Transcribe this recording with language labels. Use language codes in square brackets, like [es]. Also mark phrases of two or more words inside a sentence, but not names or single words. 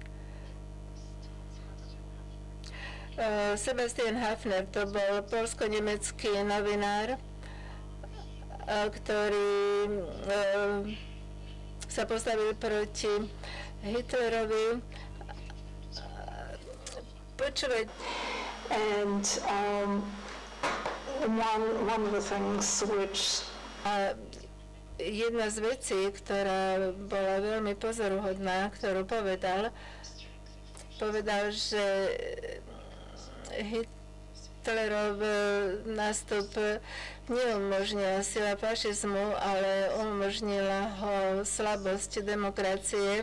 [sk] Sebastian Hafner, to bol poľsko-nemecký novinár, ktorý sa postavil proti Hitlerovi. Počúvať. [en] And one of the things which [sk] jedna z vecí, ktorá bola veľmi pozoruhodná, ktorú povedal, že Hitlerov nástup neumožnila sila fašizmu, ale umožnila ho slabosť demokracie.